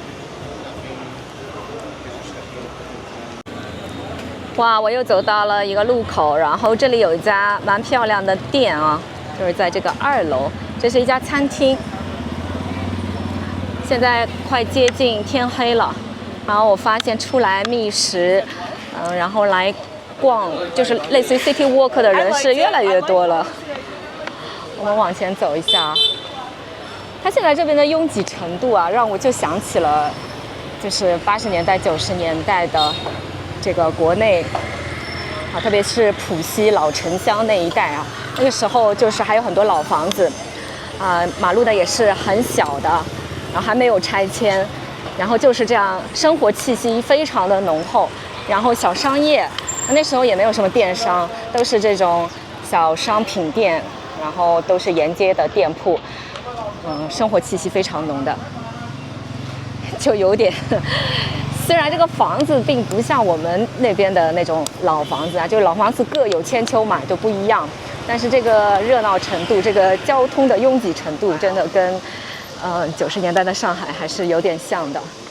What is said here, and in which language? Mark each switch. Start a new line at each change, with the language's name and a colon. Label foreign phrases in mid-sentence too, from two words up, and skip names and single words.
Chinese: 哇，我又走到了一個路口，然後這裡有一家蠻漂亮的店啊，就是在這個2樓，這是一家餐廳。現在快接近天黑了，然後我發現出來覓食，然後來逛，就是類似於
English: City Walk
Chinese: 的人是越來越多了。我們往前走一下，它現在這邊的擁擠程度啊，讓我就想起了，就是80年代、90年代的這個國內啊，特別是浦西老城鄉那一帶啊，那個時候就是還有很多老房子，馬路呢也是很小的，然後還沒有拆遷，然後就是這樣，生活氣息非常的濃厚，然後小商業。那時候也沒有什麼電商，都是這種小商品店，然後都是沿街的店鋪，生活氣息非常濃的，就有點，雖然這個房子並不像我們那邊的那種老房子啊，就老房子各有千秋嘛，就不一樣，但是這個熱鬧程度，這個交通的擁擠程度，真的跟90年代的上海還是有點像的。